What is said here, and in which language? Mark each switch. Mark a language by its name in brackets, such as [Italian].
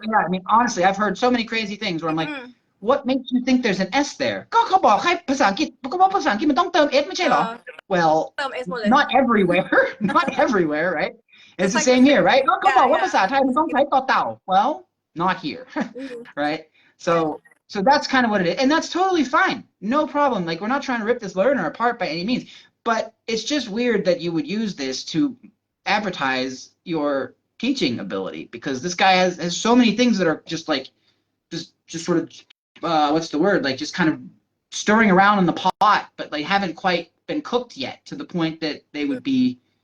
[English] Yeah, I mean, honestly, I've heard so many crazy things where I'm like, what makes you think there's an S there? [Thai] ก็เขาบอกให้ภาษาอังกฤษมันต้องเติม S ไม่ใช่เหรอ? [English] Well, [Thai] เติม S หมดเลย [English] not everywhere, right? It's the same here, right? [Thai] ก็เขาบอกว่าภาษาไทยมันต้องใช้ต่อเต่า. [English] Well, not here, right? So that's kind of what it is, and that's totally fine, no problem. Like we're not trying to rip this learner apart by any means, but it's just weird that you would use this to advertise your teaching ability, because this guy has so many things that are just like just sort of what's the word, like just kind of stirring around in the pot, but like haven't quite been cooked yet to the point that they would be